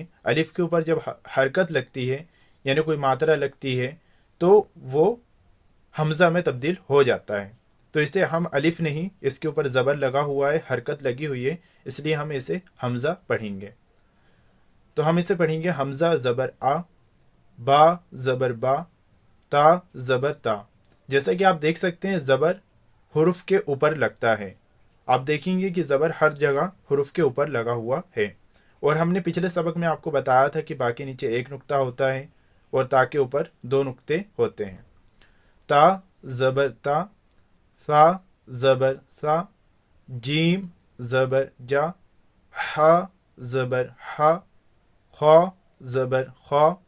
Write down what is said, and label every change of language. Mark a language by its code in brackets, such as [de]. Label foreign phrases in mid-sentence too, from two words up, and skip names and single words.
[ur] الف کے اوپر جب حرکت لگتی ہے یعنی کوئی ماترا لگتی ہے تو وہ حمزہ میں تبدیل ہو جاتا ہے، تو اسے ہم الف نہیں، اس کے اوپر زبر لگا ہوا ہے، حرکت لگی ہوئی ہے، اس لیے ہم اسے حمزہ پڑھیں گے۔ تو ہم اسے پڑھیں گے حمزہ زبر آ، با زبر با، تا زبر تا۔ جیسا کہ آپ دیکھ سکتے ہیں زبر حروف کے اوپر لگتا ہے، آپ دیکھیں گے کہ زبر ہر جگہ حروف کے اوپر لگا ہوا ہے۔ اور ہم نے پچھلے سبق میں آپ کو بتایا تھا کہ با کے نیچے ایک نقطہ ہوتا ہے اور تا کے اوپر 2 نقطے ہوتے ہیں۔ تا زبر تا، ثا زبر ثا، جیم زبر جا، ہا زبر ہا، خا زبر خا،